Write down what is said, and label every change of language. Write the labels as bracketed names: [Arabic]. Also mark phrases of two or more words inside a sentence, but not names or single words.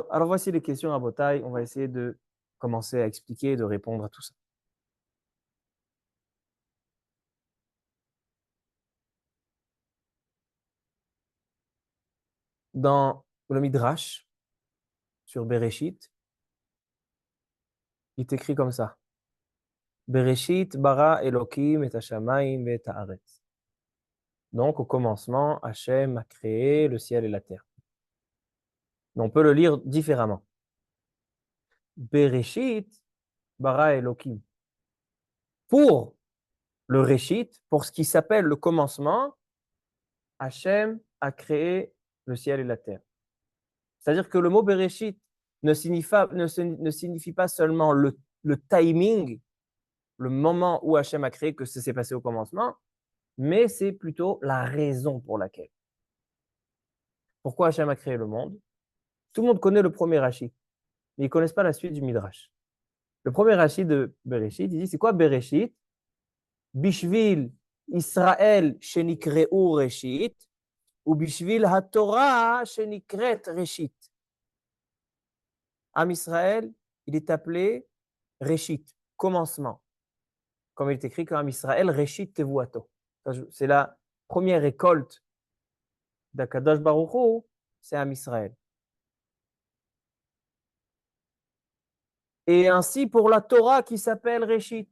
[French] Alors voici les questions à Botaï. On va essayer de commencer à expliquer et de répondre à tout ça. Dans le Midrash, sur Bereshit, il est écrit comme ça. [Hebrew] בראשית ברא אלוקים את השמים ואת הארץ. [French] Donc, au commencement, Hachem a créé le ciel et la terre. Mais on peut le lire différemment. [Hebrew] בראשית ברא אלוקים. [French] Pour le Réchit, pour ce qui s'appelle le commencement, Hachem a créé le ciel et la terre. C'est-à-dire que le mot Bereshit ne signifie pas seulement le timing, le moment où Hachem a créé, que ça s'est passé au commencement, mais c'est plutôt la raison pour laquelle. Pourquoi Hachem a créé le monde? Tout le monde connaît le premier Rashi, mais ils ne connaissent pas la suite du Midrash. Le premier Rashi de Bereshit, il dit, c'est quoi Bereshit? [Hebrew] בשביל ישראל שנקראו ראשית, או בשביל התורה שנקראת ראשית. [French] Am Israël, il est appelé Reshit, commencement. Comme il est écrit qu'Am Israël, [Hebrew] ראשית תבואתו. [French] C'est la première récolte d' [Hebrew] הקדוש ברוך הוא, [French] c'est Am Israël. Et ainsi pour la Torah qui s'appelle Reshit.